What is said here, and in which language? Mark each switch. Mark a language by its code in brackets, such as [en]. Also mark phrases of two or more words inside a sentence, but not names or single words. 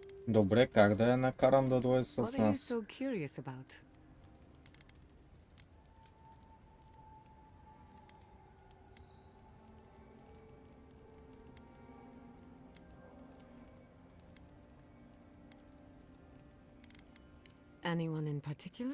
[bg] Добре, как да я накарам да дойде с [en] What are you [bg] нас? [en] so curious about? Anyone in particular?